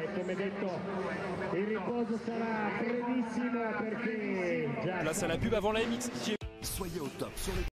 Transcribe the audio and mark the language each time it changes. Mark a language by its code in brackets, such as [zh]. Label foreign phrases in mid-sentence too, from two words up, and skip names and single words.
[it] E come detto, il riposo sarà brevissimo perché già... [fr] Place à la pub avant la MX. Soyez au top sur les